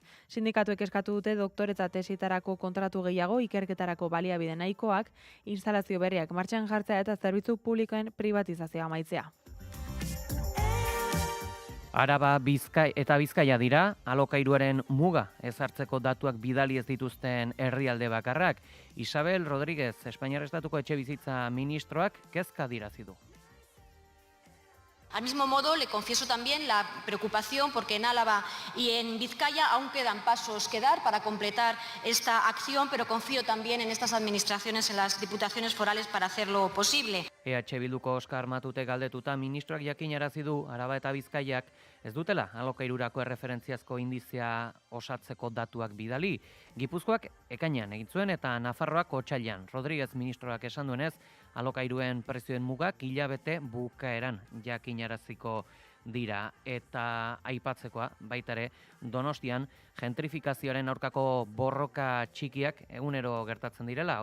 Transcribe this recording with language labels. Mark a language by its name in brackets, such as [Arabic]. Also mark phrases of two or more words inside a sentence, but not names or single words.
[Basque] Sindikatuek eskatu dute doktoretza tesitarako kontratu gehiago, ikerketarako baliabide nahikoak, instalazio berriak martxan jartzea eta zerbitzu publikoen privatizazioa amaitzea. Araba, Bizkaia dira, alokairuaren muga ezartzeko datuak bidali ez dituzten herrialde bakarrak. Isabel Rodríguez, Espainiar Estatuko etxebizitza ministroak kezka adierazi du. [Spanish] Al mismo modo, le confieso también la preocupación porque en Álava y en Vizcaya aún quedan pasos que dar para completar esta acción, pero confío también en estas administraciones, en las diputaciones forales, para hacerlo posible. [Basque] EH Bilduko Oskar Matute galdetuta ministroak jakinarazi du Araba eta Bizkaiak ez dutela alokairurako erreferentziazko indizea osatzeko datuak bidali. Gipuzkoak ekainean egin zuen eta Nafarroak otsailean. Rodríguez ministroak esan duenez, alokairuen prezioen mugak hilabete bukaeran jakinaraziko dira eta aipatzekoa baita ere Donostian gentrifikazioaren aurkako borroka txikiak egunero gertatzen direla.